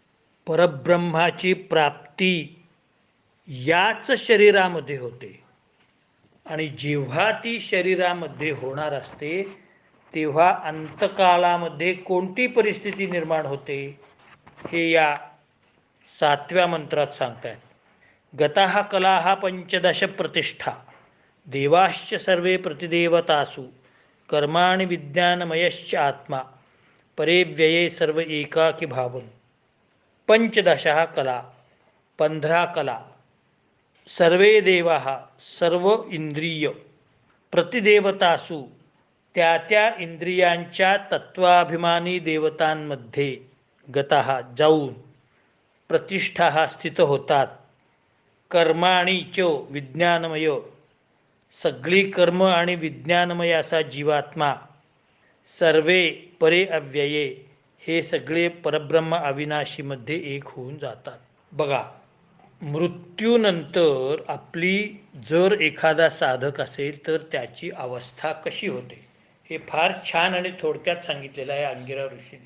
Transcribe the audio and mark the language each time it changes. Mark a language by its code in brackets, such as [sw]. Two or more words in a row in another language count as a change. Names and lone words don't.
[mr] परब्रह्माची प्राप्ती याच शरीरामध्ये होते. आणि जेव्हा ती शरीरामध्ये होणार असते तेव्हा अंतकाळामध्ये कोणती परिस्थिती निर्माण होते हे या 7व्या मंत्रात सांगतायत. [sa] गताः कलाः पंचदश प्रतिष्ठा देवाश्च सर्वे प्रतिदेवतासु कर्माणि विज्ञानमयश्च आत्मा परे व्यये सर्व एकाकी भावन. पंचदशः कला [mr] 15 कला [sa] सर्वे देवाः [mr] सर्व इंद्रिय प्रतिदेवतासु त्या त्या इंद्रियांच्या तत्वाभिमानी देवतांमध्ये गतः जाऊन प्रतिष्ठा स्थित होतात. [sa] कर्माणि च विज्ञानमय [mr] सगळी कर्म आणि विज्ञानमय असा जीवात्मा [sa] सर्वे परे अव्यये [mr] हे सगळे परब्रह्म अविनाशीमध्ये एक होऊन जातात. बघा, मृत्यूनंतर आपली जर एखादा साधक असेल तर त्याची अवस्था कशी होते हे फार छान आणि थोडक्यात सांगितलेलं आहे अंगिरा ऋषींनी.